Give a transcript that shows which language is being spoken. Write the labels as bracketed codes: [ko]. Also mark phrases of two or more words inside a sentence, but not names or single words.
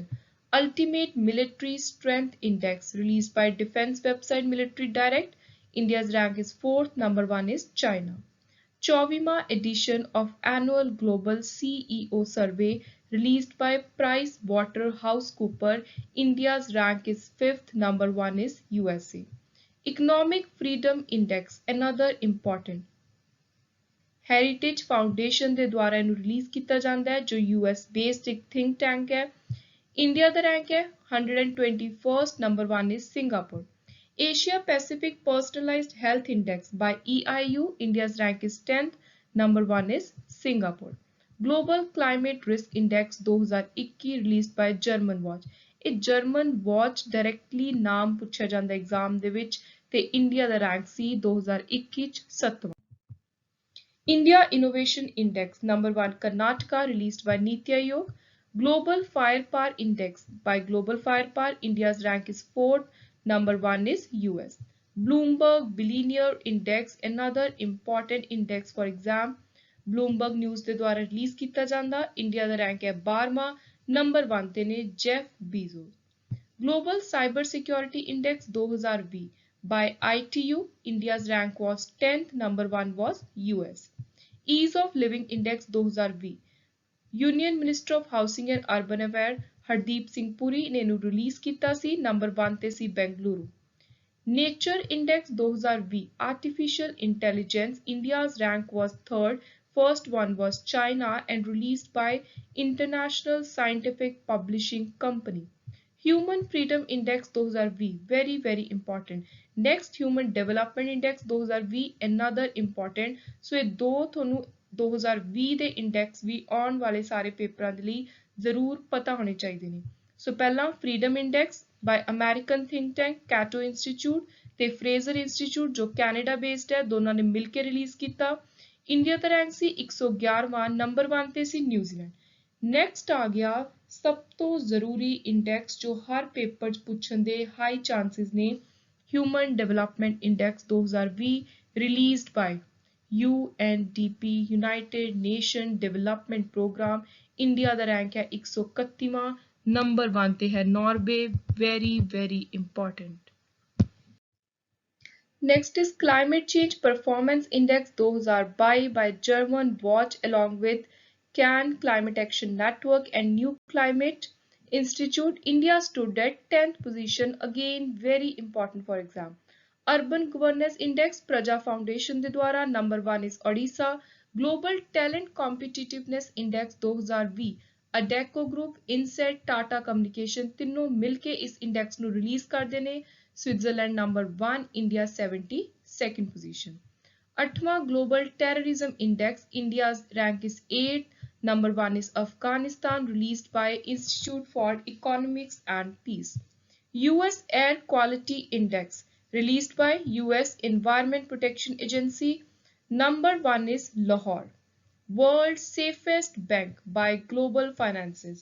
[en] Ultimate Military Strength Index released by Defense website Military Direct, India's rank is 4th, number 1 is China। 24वां edition of Annual Global CEO Survey released by PricewaterhouseCoopers, India's rank is 5th, number 1 is USA। [pa] Economic Freedom Index, [en] another important [pa] ਹੈਰੀਟੇਜ ਫਾਊਂਡੇਸ਼ਨ ਦੇ ਦੁਆਰਾ ਇਹਨੂੰ ਰਿਲੀਜ਼ ਕੀਤਾ ਜਾਂਦਾ ਹੈ, ਜੋ US ਬੇਸਡ ਇੱਕ [en] think tank [pa] ਹੈ। ਇੰਡੀਆ ਦਾ ਰੈਂਕ ਹੈ 121st, ਨੰਬਰ 1 is ਸਿੰਗਾਪੁਰ। [en] ਏਸ਼ੀਆ ਪੈਸੀਫਿਕ ਪਰਸਨਲਾਈਜ਼ਡ ਹੈਲਥ ਇੰਡੈਕਸ by EIU, India's rank is 10th, number 1 is ਸਿੰਗਾਪੁਰ। ਗਲੋਬਲ ਕਲਾਈਮੇਟ ਰਿਸਕ ਇੰਡੈਕਸ 2021 ਰਿਲੀਜ਼ਡ by ਜਰਮਨ ਵਾਚ। [pa] ਇਹ ਜਰਮਨ ਵਾਚ ਡਾਇਰੈਕਟਲੀ ਨਾਮ ਪੁੱਛਿਆ ਜਾਂਦਾ ਐਗਜ਼ਾਮ ਦੇ ਵਿੱਚ, ਤੇ ਇੰਡੀਆ ਦਾ ਰੈਂਕ ਸੀ 2021 ਚ 7ਵਾਂ। [en] India Innovation Index, number 1 Karnataka, released by Niti Aayog। Global Firepower Index by Global Firepower, India's rank is 4th, number 1 is US। Bloomberg Billionaire Index, another important index for exam, Bloomberg News [pa] ਦੇ ਦੁਆਰਾ ਰਿਲੀਜ਼ ਕੀਤਾ ਜਾਂਦਾ। ਇੰਡੀਆ ਦਾ ਰੈਂਕ ਹੈ 12ਵਾਂ, ਨੰਬਰ 1 ਤੇ ਨੇ ਜੈਫ ਬੀਜ਼ੋਸ। [en] Global Cyber Security Index 2020 by ITU, India's rank was 10th, number 1 was US। [pa] Ease of Living Index 2020, [en] Union Minister of Housing and Urban Affairs [pa] ਹਰਦੀਪ ਸਿੰਘ ਪੁਰੀ ਨੇ ਇਹਨੂੰ ਰਿਲੀਜ਼ ਕੀਤਾ ਸੀ, ਨੰਬਰ 1 ਤੇ ਸੀ ਬੈਂਗਲੁਰੂ। [en] Nature Index 2020, Artificial Intelligence, India's rank was 3rd, first one was China and released by International Scientific Publishing Company। Human Freedom Index 2020, very important। Next Human Development Index 2020, another important। [pa] So ਇਹ ਦੋ ਤੁਹਾਨੂੰ 2020 ਦੇ ਇੰਡੈਕਸ ਵੀ ਆਉਣ ਵਾਲੇ ਸਾਰੇ ਪੇਪਰਾਂ ਦੇ ਲਈ ਜ਼ਰੂਰ ਪਤਾ ਹੋਣੇ ਚਾਹੀਦੇ ਨੇ। ਸੋ ਪਹਿਲਾਂ ਫਰੀडम ਇੰਡੈਕਸ [en] by American think tank [pa] ਕੈਟੋ ਇੰਸਟੀਚਿਊਟ ਤੇ ਫਰੇਜ਼ਰ ਇੰਸਟੀਚਿਊਟ ਜੋ ਕੈਨੇਡਾ ਬੇਸਡ ਹੈ, ਦੋਨਾਂ ਨੇ ਮਿਲ ਕੇ ਰਿਲੀਜ਼ ਕੀਤਾ। ਇੰਡੀਆ ਦਾ ਰੈਂਕ ਸੀ 111ਵਾਂ, ਨੰਬਰ 1 ਤੇ ਸੀ ਨਿਊਜ਼ੀਲੈਂਡ। ਨੈਕਸਟ ਆ ਗਿਆ ਸਭ ਤੋਂ ਜ਼ਰੂਰੀ ਇੰਡੈਕਸ ਜੋ ਹਰ ਪੇਪਰ 'ਚ ਪੁੱਛਣ ਦੇ [en] high chances [pa] ਨੇ, ਹਿਊਮਨ ਡਿਵੈਲਪਮੈਂਟ ਇੰਡੈਕਸ 2020 [en] released by [pa] UNDP ਯੂਨਾਈਟਿਡ ਨੇਸ਼ਨ ਡਿਵੈਲਪਮੈਂਟ ਪ੍ਰੋਗਰਾਮ। ਇੰਡੀਆ ਦਾ ਰੈਂਕ ਹੈ 131ਵਾਂ, ਨੰਬਰ 1 ਤੇ ਹੈ ਨਾਰਵੇ, [en] very important। Next is Climate Change Performance Index 2022 by German Watch along with Cannes Climate Action Network and New Climate Institute। India stood at 10th position, again very important for exam। [hi] अर्बन गवर्नेंस इंडेक्स प्रजा फाउंडेशन के द्वारा नंबर 1 इज ओडिशा। ग्लोबल टैलेंट कॉम्पिटिटिवनेस इंडेक्स 2020 अडेको ग्रुप, इनसेट, टाटा कम्युनिकेशन तीनों मिलके इस इंडेक्स ਨੂੰ रिलीज [pa] ਕਰਦੇ ਨੇ। [hi] स्विट्जरलैंड नंबर 1, इंडिया 72nd पोजीशन। 8वां ग्लोबल टेररिज्म इंडेक्स, [en] इंडिया's rank is 8, number 1 is Afghanistan, released by Institute for Economics and Peace। US Air Quality Index, released by US Environment Protection Agency, number 1 is Lahore। World's Safest Bank by Global Finances।